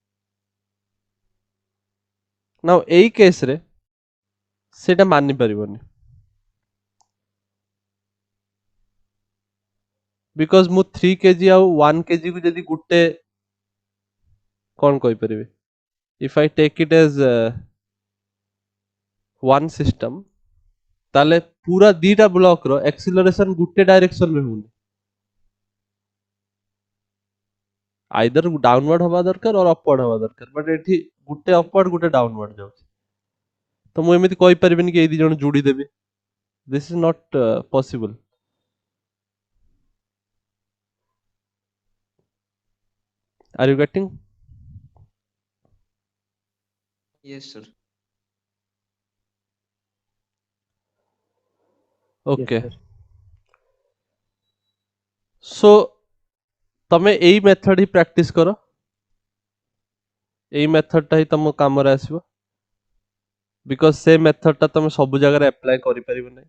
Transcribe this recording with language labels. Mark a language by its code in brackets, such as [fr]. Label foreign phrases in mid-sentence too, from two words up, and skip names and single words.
[or] ନାଉ ଏଇ କେସ ରେ ସେଟା ମାନି ପାରିବନି ବିକଜ ମୁଁ 3 kg ଆଉ 1 kg କୁ ଯଦି ଗୋଟେ କଣ କହି ପାରିବ [en] if I take it as one system [or] ତା'ଲେ ପୂରା ଦି'ଟା ବ୍ଲକ ର ଏକ୍ସେଲେରେସନ ଗୋଟେ ଡାଇରେକ୍ସନ ରେ ହେବନି [en] either downward [or] ହେବା ଦରକାର ଅର ଅପୱାର୍ଡ ହେବା ଦରକାର ବଟ ଏଠି ଗୋଟେ ଅପୱାର୍ଡ ଗୋଟେ ଡାଉନୱାର୍ଡ ଯାଉଛି ତ ମୁଁ ଏମିତି କହି ପାରିବିନି କି ଏ ଦି' ଜଣ ଯୋଡ଼ି ଦେବେ। [en] This is not possible. Are you getting? Yes, sir. okay sir. [or] ସୋ ତମେ ଏଇ ମେଥଡ ହିଁ ପ୍ରାକ୍ଟିସ କର ଏଇ ମେଥଡ ଟା ହିଁ ତମ କାମ ରେ ଆସିବ ବିକଜ ସେ ମେଥଡ ଟା ତମେ ସବୁ ଜାଗା ରେ ଆପ୍ଲାଇ କରି ପାରିବ ନାହିଁ।